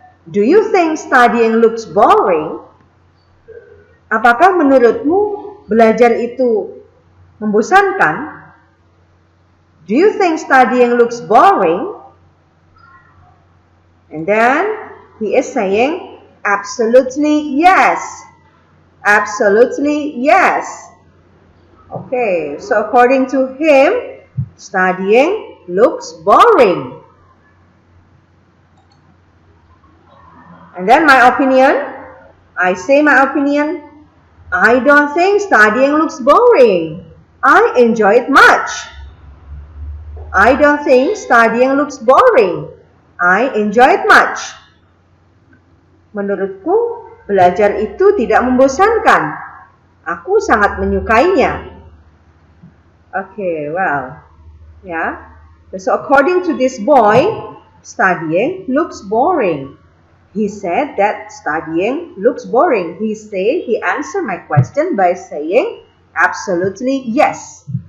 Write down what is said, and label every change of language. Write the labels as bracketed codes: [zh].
[en] Do you think studying looks boring? [id] Apakah menurutmu belajar itu membosankan? [en] Do you think studying looks boring? And then he is saying, absolutely yes. Absolutely yes. Okay, so according to him, studying looks boring. And then my opinion, I say my opinion, I don't think studying looks boring. I enjoy it much. I don't think studying looks boring. I enjoy it much. [id] Menurutku, belajar itu tidak membosankan. Aku sangat menyukainya. [en] Okay, well, yeah. So according to this boy, studying looks boring. He said that studying looks boring. He answered my question by saying, absolutely yes.